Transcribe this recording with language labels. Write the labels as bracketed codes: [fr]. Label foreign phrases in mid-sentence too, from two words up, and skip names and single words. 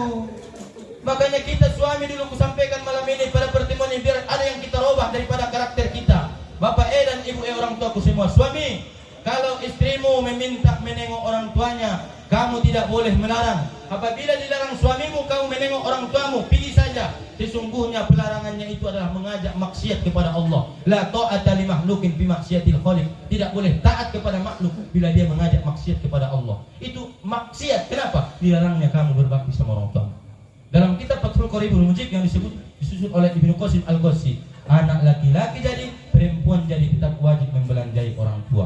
[id] Makanya kita suami dulu kusampaikan malam ini pada pertemuan ini, biar ada yang kita rubah daripada karakter kita. Bapak dan Ibu orang tuaku semua, suami, kalau istrimu meminta menengok orang tuanya, kamu tidak boleh melarang. Apabila dilarang suamimu, kamu menengok orang tuamu, pilih saja. Sesungguhnya pelarangannya itu adalah mengajak maksiat kepada Allah. [ar] لا طاعة لمخلوق بمعصية الخالق. [id] Tidak boleh taat kepada makhluk bila dia mengajak maksiat kepada Allah. Itu maksiat. Kenapa? Dilarangnya kamu berbakti sama orang tuamu. Dalam kitab Fathul Qoribul Mujib yang disusun oleh Ibnu Qasim Al-Ghazi, anak laki-laki jadi, perempuan jadi, tetap wajib membelanjai orang tua.